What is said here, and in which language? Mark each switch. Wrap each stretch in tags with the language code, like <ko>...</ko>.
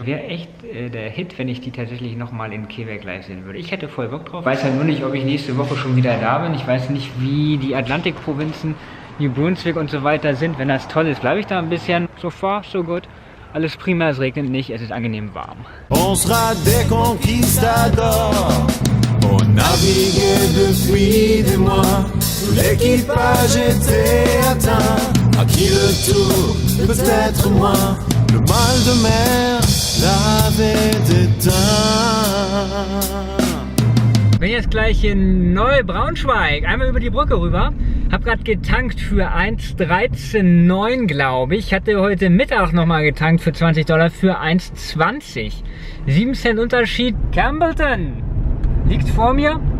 <de>Wäre echt der Hit, wenn ich die tatsächlich nochmal in Quebec live sehen würde. Ich hätte voll Bock drauf. Weiß halt nur nicht, ob ich nächste Woche schon wieder da bin. Ich weiß nicht, wie die Atlantikprovinzen, New Brunswick und so weiter sind. Wenn das toll ist, bleibe ich da ein bisschen.</de> <en>So far, so good.</en> <de>Alles prima, es regnet nicht, es ist angenehm warm.</de> <fr>On sera des conquistadors, on naviguait depuis des mois, tout l'équipage était atteint, à qui le tour, peut-être moi, le mal de mer l'avait éteint.</fr> <de>Bin jetzt gleich in Neubraunschweig. Einmal über die Brücke rüber. Hab gerade getankt für 1,13,9 glaube ich. Hatte heute Mittag nochmal getankt für $20 für 1,20. 7 Cent Unterschied. Campbellton liegt vor mir.</de>